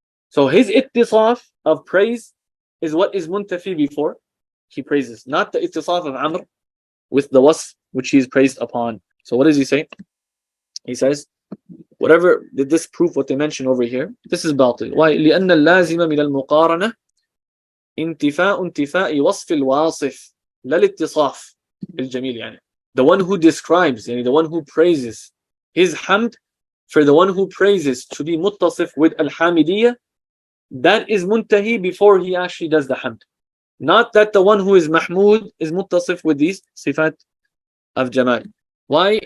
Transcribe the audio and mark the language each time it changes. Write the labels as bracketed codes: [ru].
[en] So his ittisaf of praise is what is muntafi before he praises, not the ittisaf of Amr with the wasf which he is praised upon. So what does he say? He says, whatever did this prove what they mention over here, this is batil. Why? [ar] لأن اللازم من المقارنة انتفاء وصف الواصف لا الاتصاف بالجميل. [en] يعني the one who describes, يعني the one who praises his hamd, for the one who praises to be muttasif with al-hamidiyya, that is muntahi before he actually does the hamd. Not that the one who is mahmud is muttasif with these sifat of jamal. Why?